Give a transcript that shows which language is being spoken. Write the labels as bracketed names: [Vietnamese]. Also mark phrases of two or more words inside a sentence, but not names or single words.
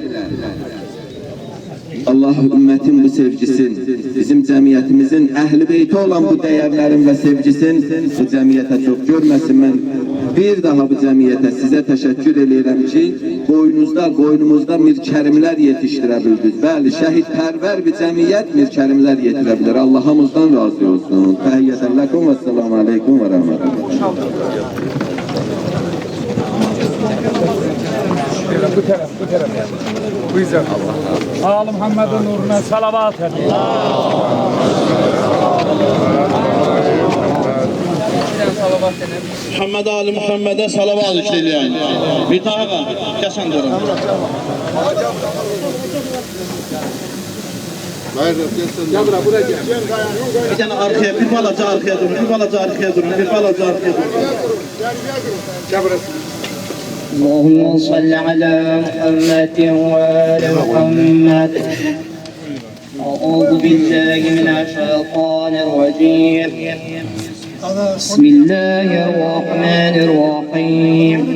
[Azerbaijani] Allah ümmətin bu sevgisin, bizim cəmiyyətimizin əhl-i beyti olan bu dəyərlərin və sevgisin bu cəmiyyətə çox görməsin. Mən bir daha bu cəmiyyətə sizə təşəkkür edirəm ki, qoynumuzda Mir Kərimlər yetişdirə bildiniz. Bəli, şəhidpərvər bir cəmiyyət Mir Kərimlər yetirə bilir. Allah hamımızdan razı olsun. [Arabic] تحية لكم والسلام عليكم ورحمة الله. [Turkish] Bu taraf. Bu yüzden Allah. Muhammed'in nuruna salavat edin. Muhammed Ali Muhammed'e salavat işleyin. Bir tarafa, kesin durun. Bir tane arkaya, [Azerbaijani] bir balaca [Turkish] arkaya durun, [Azerbaijani] bir balaca [Turkish] arkaya durun, [Azerbaijani] bir balaca [Turkish] arkaya durun. [Arabic] اللهم صل على محمد وآل محمد. أعوذ بالله من الشيطان الرجيم. بسم الله الرحمن الرحيم.